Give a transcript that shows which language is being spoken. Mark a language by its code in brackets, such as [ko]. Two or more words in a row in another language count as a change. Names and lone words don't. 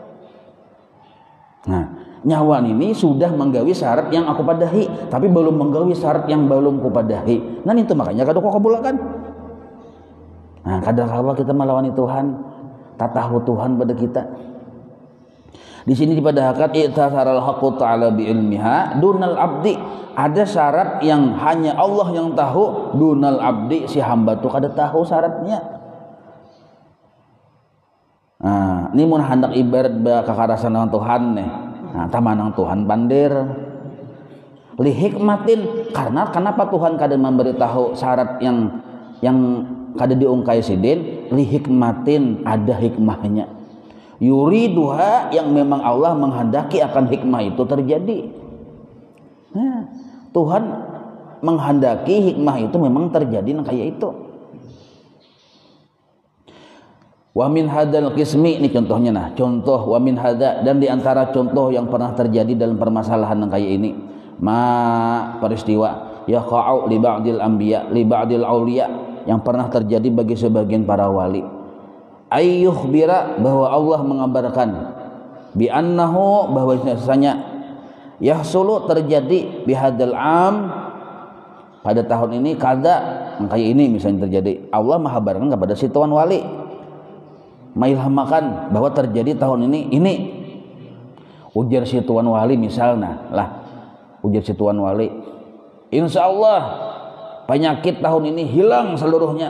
[bjn] Nah, nyawa ini sudah menggawi syarat yang aku padahi, tapi belum menggawi syarat yang belum kupadahi. Nah itu makanya kada kau kabulkan. Nah kadang-kadang kita melawani Tuhan, tak tahu Tuhan pada kita. Di sini dipadahkan [ar] استأثر الحق تعالى بعلمها دون العبد. [bjn] Ada syarat yang hanya Allah yang tahu, [ar] دون العبد, [bjn] si hamba tu kada tahu syaratnya. Nah, ini mun hendak ibarat kakarasan dengan Tuhan nih. Nah, tamanang Tuhan pandir. [ar] لحكمة, [bjn] karena kenapa Tuhan kada memberitahu syarat yang kada diungkai sidin, [ar] لحكمة, [bjn] ada hikmahnya. Yuriduha, yang memang Allah menghendaki akan hikmah itu terjadi. Nah, Tuhan menghendaki hikmah itu memang terjadi kayak itu. [ar] ومن هذا القسم, [bjn] ini contohnya. Nah, contoh [ar] ومن هذا, [bjn] dan diantara contoh yang pernah terjadi dalam permasalahan yang kayak ini, peristiwa [ar] يقع لبعض الأنبياء لبعض الأولياء, [bjn] yang pernah terjadi bagi sebagian para wali. Ayyukhbira, bahwa Allah mengabarkan [ar] بأنه, [bjn] bahwa sesanya yahsulu, terjadi [ar] بهذا العام, [bjn] pada tahun ini kada kayak ini misalnya terjadi. Allah mengabarkan kepada si tuan wali, mailhamakan bahwa terjadi tahun ini. Ujar si tuan wali misalnya lah, ujar si tuan wali, insyaallah penyakit tahun ini hilang seluruhnya.